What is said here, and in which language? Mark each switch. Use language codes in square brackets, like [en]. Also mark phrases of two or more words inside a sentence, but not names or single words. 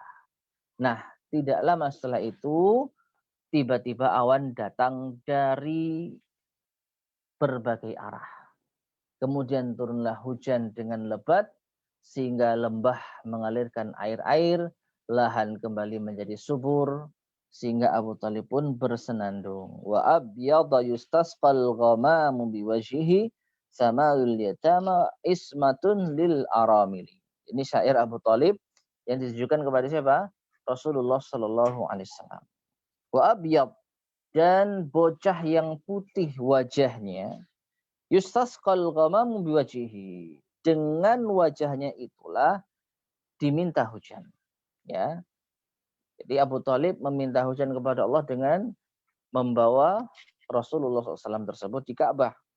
[id] Nah, tidak lama setelah itu tiba-tiba awan datang dari berbagai arah. Kemudian turunlah hujan dengan lebat sehingga lembah mengalirkan air-air, lahan kembali menjadi subur, sehingga Abu Talib pun bersenandung. [ar] وأبيض يستسقى الغمام بوجهه ثمال اليتامى عصمة للأرامل. [id] Ini syair Abu Talib yang ditujukan kepada siapa? [ar] رسول الله صلى الله عليه وسلم. Wa abyad, [id] dan bocah yang putih wajahnya, [ar] يستسقى الغمام بوجهه, [id] dengan wajahnya itulah diminta hujan. Ya. Jadi Abu Talib meminta hujan kepada Allah dengan membawa Rasulullah SAW tersebut di Ka'bah.